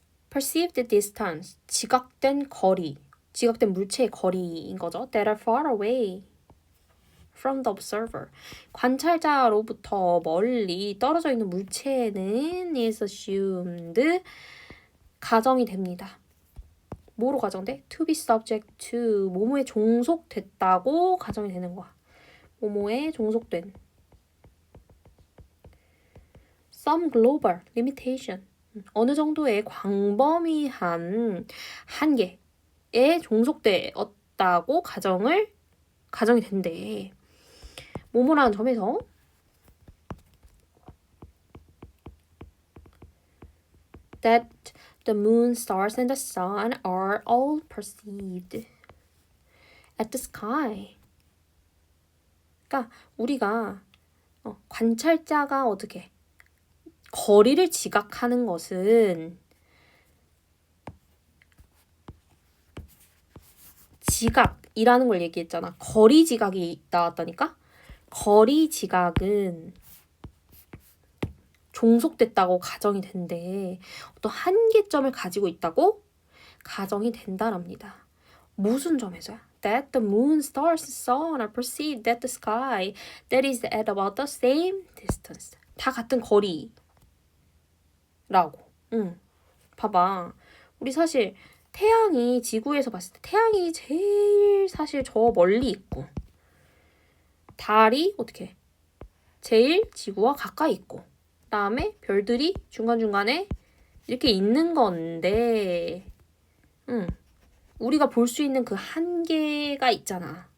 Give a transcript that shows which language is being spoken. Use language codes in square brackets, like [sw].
[en] Perceived distance, [ko] 지각된 거리, 지각된 물체의 거리인 거죠. [en] That are far away from the observer. [ko] 관찰자로부터 멀리 떨어져 있는 물체는 [en] is assumed, [ko] 가정이 됩니다. 뭐로 가정돼? [en] To be subject to, [ko] 뭐뭐에 종속됐다고 가정이 되는 거야. 뭐뭐에 종속된. [en] Some global limitation, [ko] 어느 정도의 광범위한 한계에 종속되었다고 가정이 된대. 뭐뭐라는 점에서 [en] that the moon, stars, and the sun are all perceived at the sky. [ko] 그러니까 우리가 관찰자가 어떻게 거리를 지각하는 것은 지각이라는 걸 얘기했잖아. 거리 지각이 나왔다니까? 거리 지각은 종속됐다고 가정이 된대. 어떤 한계점을 가지고 있다고 가정이 된다랍니다. 무슨 점에서야? [en] That the moon, stars, sun are perceived at the sky that is at about the same distance. [ko] 다 같은 거리라고. 봐봐. 우리 사실 태양이 지구에서 봤을 때 태양이 제일 사실 저 멀리 있고, 달이 어떻게 제일 지구와 가까이 있고, 그다음에 별들이 중간중간에 이렇게 있는 건데, 우리가 볼 수 있는 그 한계가 있잖아.